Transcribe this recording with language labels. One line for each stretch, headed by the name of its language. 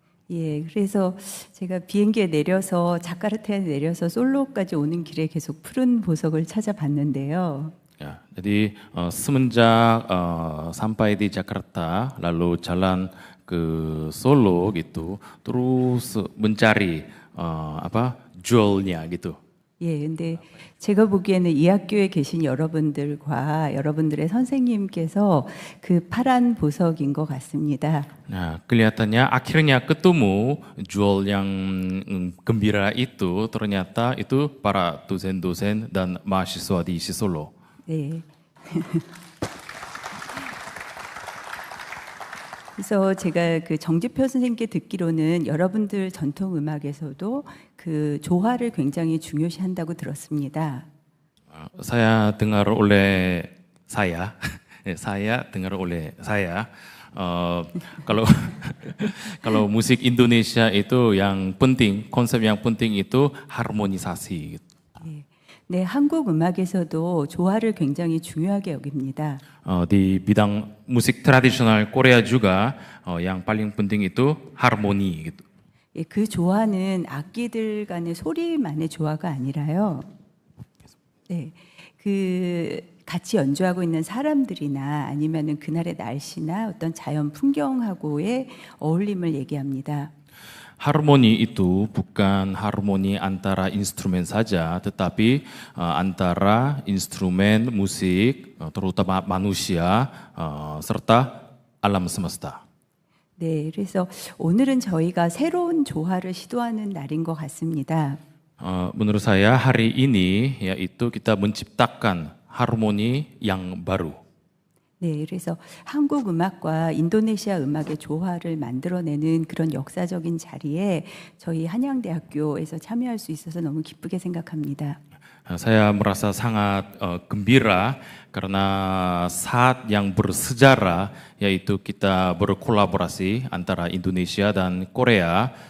Korean: 예, 그래서 제가 비행기에 내려서 자카르타에 내려서 솔로까지 오는 길에 계속 푸른 보석을 찾아봤는데요.
Indonesian: Ya, jadi semenjak sampai di Jakarta lalu jalan ke Solo gitu, terus mencari jewelnya gitu.
Korean: 예, 근데 제가 보기에는 이 학교에 계신 여러분들과 여러분들의 선생님께서 그 파란 보석인 것 같습니다.
Indonesian: Nah, kelihatannya akhirnya ketemu jewel yang gembira itu ternyata itu para dosen-dosen dan mahasiswa di ISI Solo.
Korean: 네. 그래서 제가 그 정지표 선생님께 듣기로는 여러분들 전통 음악에서도 그 조화를 굉장히 중요시한다고 들었습니다.
Indonesian: Saya dengar oleh saya kalau musik Indonesia itu yang penting, konsep yang penting itu harmonisasi.
Korean: 네, 한국 음악에서도 조화를 굉장히 중요하게 여깁니다.
Indonesian: Di bidang musik tradisional Korea juga yang paling penting itu harmoni gitu.
Korean: 예, 그 조화는 악기들 간의 소리만의 조화가 아니라요. 네, 그 같이 연주하고 있는 사람들이나 아니면은 그날의 날씨나 어떤 자연 풍경하고의 어울림을 얘기합니다.
Indonesian: harmoni itu bukan harmoni antara instrumen saja, tetapi antara instrumen musik, terutama manusia, serta alam semesta.
Korean: 네, 그래서 오늘은 저희가 새로운 조화를 시도하는 날인 것 같습니다.
Indonesian: Menurut saya hari ini yaitu kita menciptakan harmoni yang baru.
Korean: 네, 그래서 한국 음악과 인도네시아 음악의 조화를 만들어내는 그런 역사적인 자리에 저희 한양대학교에서 참여할 수 있어서 너무 기쁘게 생각합니다.
Indonesian: Saya merasa sangat gembira karena saat yang bersejarah yaitu kita berkolaborasi antara Indonesia dan Korea.